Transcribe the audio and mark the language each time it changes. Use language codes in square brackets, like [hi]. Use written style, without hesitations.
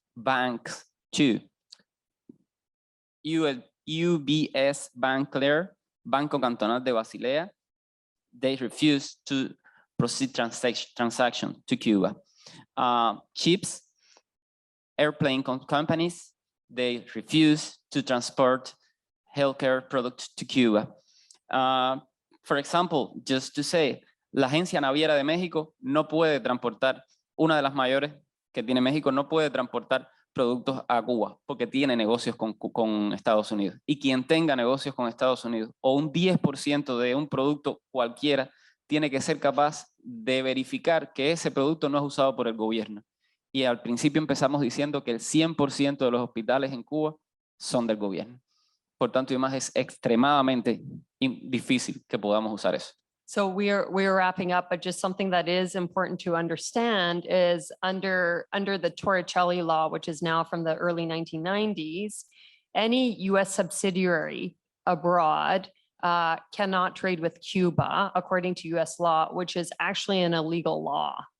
[en] Banks, too. UBS Bank Clear, Banco Cantonal de Basilea, they refused to proceed transaction to Cuba. Chips, airplane companies, they refuse to transport healthcare products to Cuba. For example, just to say, [es] la Agencia Naviera de México no puede transportar una de las mayores que tiene México no puede transportar productos a Cuba porque tiene negocios con Estados Unidos. Y quien tenga negocios con Estados Unidos o un 10% de un producto cualquiera tiene que ser capaz de verificar que ese producto no es usado por el gobierno. Y al principio empezamos diciendo que el 100% de los hospitales en Cuba son del gobierno. Por tanto, y más es extremadamente difícil que podamos usar eso. [en] So we're wrapping up, but just something that is important to understand is under the Torricelli law, which is now from the early 1990s, any US subsidiary abroad cannot trade with Cuba according to US law, which is actually an illegal law.